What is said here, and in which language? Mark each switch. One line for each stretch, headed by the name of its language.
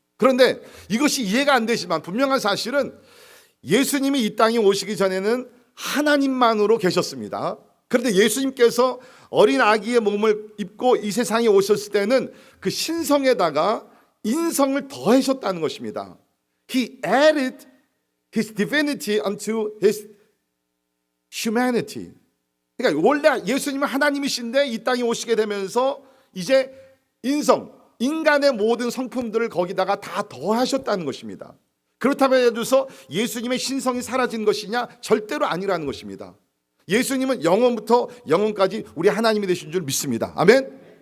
Korean: 그런데 이것이 이해가 안 되지만 분명한 사실은 예수님이 이 땅에 오시기 전에는 하나님만으로 계셨습니다. 그런데 예수님께서 어린 아기의 몸을 입고 이 세상에 오셨을 때는 그 신성에다가 인성을 더하셨다는 것입니다.
English: He added his divinity unto his humanity.
Korean: 그러니까 원래 예수님은 하나님이신데 이 땅에 오시게 되면서 이제 인성, 인간의 모든 성품들을 거기다가 다 더하셨다는 것입니다. 그렇다면 해서 예수님의 신성이 사라진 것이냐? 절대로 아니라는 것입니다. 예수님은 영원부터 영원까지 우리 하나님이 되신 줄 믿습니다. 아멘.